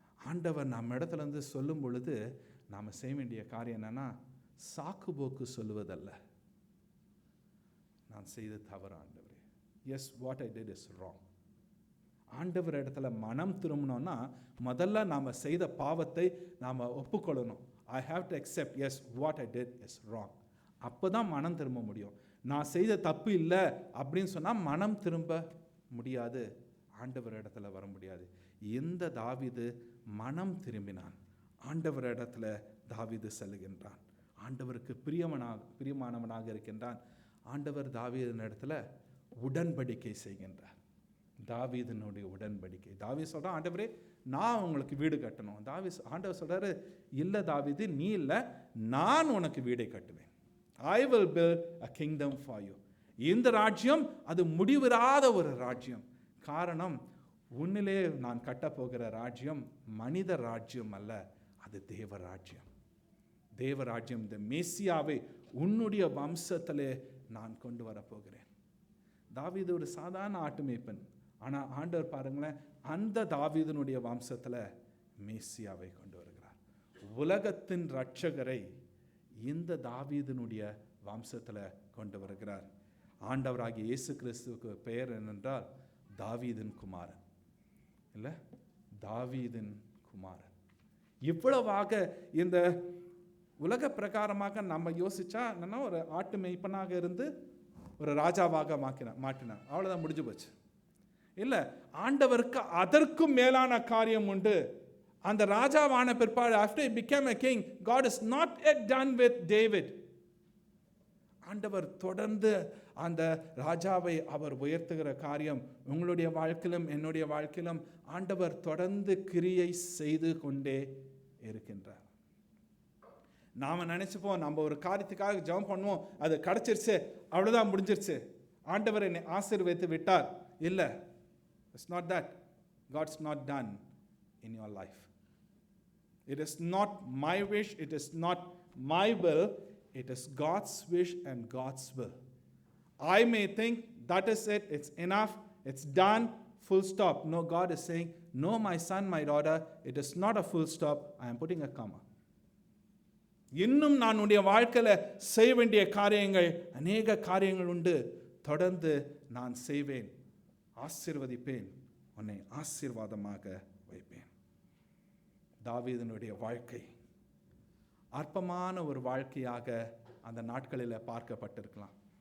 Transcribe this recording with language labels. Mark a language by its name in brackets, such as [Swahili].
[Tamil] ஆண்டவர் நம்ம இடத்துல சொல்லும் பொழுது நாம் செய்ய வேண்டிய காரியம் என்னன்னா, சாக்கு போக்கு சொல்லுவதல்ல, நான் செய்த தவறு ஆண்டவரே, [English] Yes what I did is wrong. [Tamil] ஆண்டவர் இடத்துல மனம் திரும்பணும்னா முதல்ல நாம் செய்த பாவத்தை நாம் ஒப்புக்கொள்ளணும். [English] I have to accept, yes, what I did is wrong. [Tamil] அப்போ தான் மனம் திரும்ப முடியும். நான் செய்த தப்பு இல்லை அப்படின்னு சொன்னால் மனம் திரும்ப முடியாது, ஆண்டவர் இடத்துல வர முடியாது. இந்த தாவீது மனம் திரும்பினான், ஆண்டவர் இடத்துல தாவீது செல்லுகின்றான், ஆண்டவருக்கு பிரியமானவனாக இருக்கின்றான். ஆண்டவர் தாவீதின் இடத்துல உடன்படிக்கை செய்கின்றார். தாவீதினுடைய உடன்படிக்கை. தாவீது சொல்கிறான், ஆண்டவரே நான் உங்களுக்கு வீடு கட்டணும். ஆண்டவர் சொல்கிறாரு, இல்லை தாவீது, நீ இல்லை, நான் உனக்கு வீடை கட்டுவேன். [English] I will build a kingdom for you. [Tamil] இந்த ராஜ்யம் அது முடிவிராத ஒரு ராஜ்யம். காரணம், உன்னிலே நான் கட்டப்போகிற ராஜ்யம் மனித ராஜ்யம் அல்ல, அது தேவ ராஜ்யம். தேவ ராஜ்யம், இந்த மேசியாவை உன்னுடைய வம்சத்திலே நான் கொண்டு வரப்போகிறேன். தாவீது ஒரு சாதாரண ஆட்டு மேய்ப்பன், ஆனால் ஆண்டவர் பாருங்களேன், அந்த தாவீதினுடைய வம்சத்தில் மேசியாவை கொண்டு வருகிறார். உலகத்தின் இரட்சகரை இந்த தாவீதினுடைய வம்சத்தில் கொண்டு வருகிறார். ஆண்டவராகிய இயேசு கிறிஸ்துவுக்கு பெயர் என்னென்றால் தாவீதின் குமாரன். இல்லை, தாவீதின் குமாரன். இவ்வளவாக இந்த உலக பிரகாரமாக நம்ம யோசிச்சா என்னன்னா, ஒரு ஆட்டு மேய்ப்பனாக இருந்து ஒரு ராஜாவாக மாட்டினான், அவ்வளோதான், முடிஞ்சு போச்சு. இல்லை, ஆண்டவருக்கு அதற்கும் மேலான காரியம் உண்டு. அந்த ராஜாவான பிற்பாடு, [English] after he became a king, God is not yet done with David. [Tamil] ஆண்டவர் தொடர்ந்து அந்த ராஜாவை அவர் உயர்த்துகிற காரியம் உங்களுடைய வாழ்க்கையிலும் என்னுடைய வாழ்க்கையிலும் ஆண்டவர் தொடர்ந்து கிரியை செய்து கொண்டே இருக்கின்றார். நாம் நினச்சிப்போம், நம்ம ஒரு காரியத்துக்காக ஜெபம் பண்ணுவோம், அது கிடச்சிருச்சு, அவ்வளோதான், முடிஞ்சிருச்சு, ஆண்டவர் என்னை ஆசீர்வதித்து விட்டார். [English] இல்லை, it's not that. God's not done in your life. It is not my wish, it is not my will, it is God's wish and God's will. I may think that is it, it's enough, it's done, full stop. No, God is saying, no, my son, my daughter, it is not a full stop, I am putting a comma. [Tamil] இன்னும் நான் உடைய வாழ்க்கையில் செய்ய வேண்டிய காரியங்கள், அநேக காரியங்கள் உண்டு. தொடர்ந்து நான் செய்வேன், ஆசீர்வதிப்பேன், உன்னை ஆசீர்வாதமாக வைப்பேன். தாவீதினுடைய வாழ்க்கை அற்பமான ஒரு வாழ்க்கையாக அந்த நாட்களில் பார்க்கப்பட்டிருக்கலாம்.